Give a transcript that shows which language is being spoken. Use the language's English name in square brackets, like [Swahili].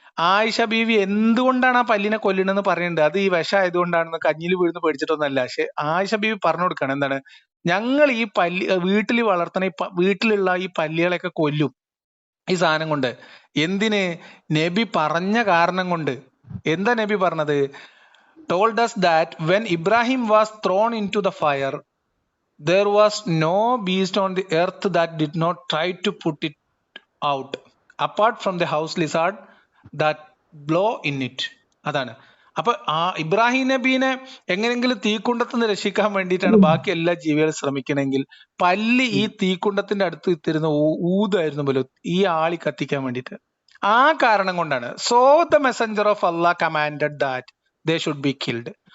[Malayalam] ആയിഷ ബീവി എന്തുകൊണ്ടാണ് ആ പല്ലിനെ കൊല്ലണെന്ന് പറയുന്നുണ്ട്. അത് ഈ വിഷമായതുകൊണ്ടാണെന്ന് കഞ്ഞിൽ വീഴുന്ന് പേടിച്ചിട്ടൊന്നല്ല. പക്ഷെ ആയിഷ ബീവി പറഞ്ഞു കൊടുക്കണം എന്താണ്, ഞങ്ങൾ ഈ പല്ലി വീട്ടിൽ വളർത്തണ വീട്ടിലുള്ള ഈ പല്ലികളെയൊക്കെ കൊല്ലും ഈ സാധനം കൊണ്ട്. എന്തിന്? നബി പറഞ്ഞ കാരണം കൊണ്ട്. എന്താ നബി പറഞ്ഞത്? [English] Told us that when Ibrahim was thrown into the fire there was no beast on the earth that did not try to put it out apart from the house lizard that blow in it. [Malayalam] അതാണ്. അപ്പൊ ആ ഇബ്രാഹിം നബീനെ എങ്ങനെയെങ്കിലും തീക്കുണ്ടത്തുനിന്ന് രക്ഷിക്കാൻ വേണ്ടിയിട്ടാണ് ബാക്കി എല്ലാ ജീവികളും ശ്രമിക്കണമെങ്കിൽ പല്ലി ഈ തീക്കുണ്ടത്തിന്റെ അടുത്ത് ഇത്തിരുന്ന ഊതായിരുന്നു പോലും ഈ ആളി കത്തിക്കാൻ വേണ്ടിയിട്ട്. ആ കാരണം കൊണ്ടാണ് [English] So the messenger of Allah commanded that they should be killed.